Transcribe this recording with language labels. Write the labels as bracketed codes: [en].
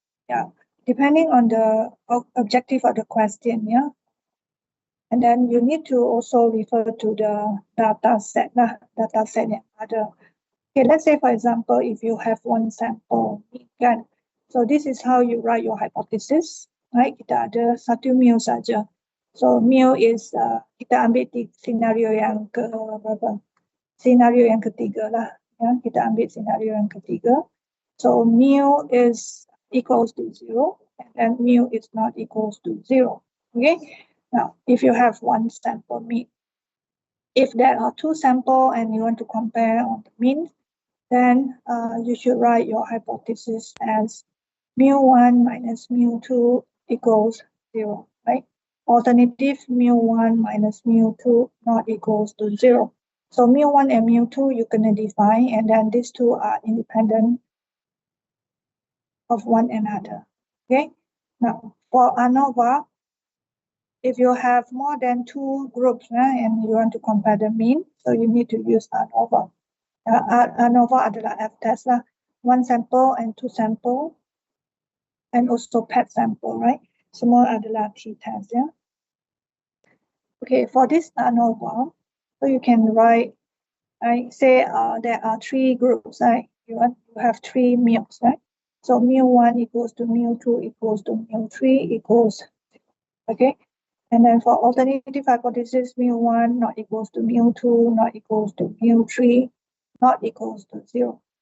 [en] Yeah, depending on the objective of the question, yeah. And then you need to also refer to the data set [ms] yang ada. [en] Okay, let's say for example, if you have one sample, kan? So this is how you write your hypothesis, right? [ms] Kita ada satu mu saja. [en] So mu is [ms] kita ambil senario yang berapa? Senario yang ketiga lah, ya. Kita ambil senario yang ketiga. [en] So mu is equals to 0, and then mu is not equals to 0. Okay. Now, if you have one sample mean, if there are two samples and you want to compare on the mean, then you should write your hypothesis as mu1 minus mu2 equals 0, right? Alternative, mu1 minus mu2 not equals to 0. So mu1 and mu2 you can define, and then these two are independent of one another. Okay. Now, for ANOVA, if you have more than 2 groups and you want to compare the mean, so you need to use ANOVA. ANOVA adalah F-test lah, 1 sample and 2 sample, and also PET sample, right? [ms] Semua adalah T-test, yeah. [en] Okay, for this ANOVA, so you can write, right? Say there are 3 groups, right? You have 3 mu's, right? So mu1 equals to mu2 equals to mu3 equals, okay? And then for alternative hypothesis, mu1 not equals to mu2 not equals to mu3 not equals to 0.